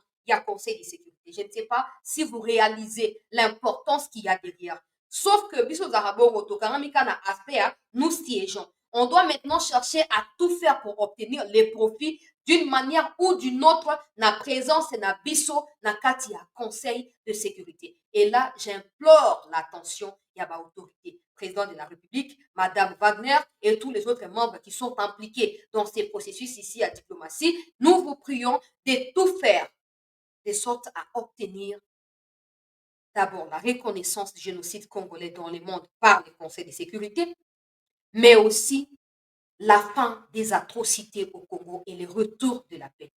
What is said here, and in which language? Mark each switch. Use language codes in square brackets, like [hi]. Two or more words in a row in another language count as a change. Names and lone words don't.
[fr] Il y a Conseil de sécurité. Je ne sais pas si vous réalisez l'importance qu'il y a derrière. Sauf que, nous siégeons. On doit maintenant chercher à tout faire pour obtenir les profits d'une manière ou d'une autre, na présence et [ln] na biso na kati ya [fr] conseil de sécurité. Et là, j'implore l'attention de l'autorité, président de la République, Madame Wagner et tous les autres membres qui sont impliqués dans ces processus ici à diplomatie. Nous vous prions de tout faire de sorte à obtenir d'abord la reconnaissance du génocide congolais dans le monde par le Conseil de sécurité, mais aussi la fin des atrocités au Congo et le retour de la paix.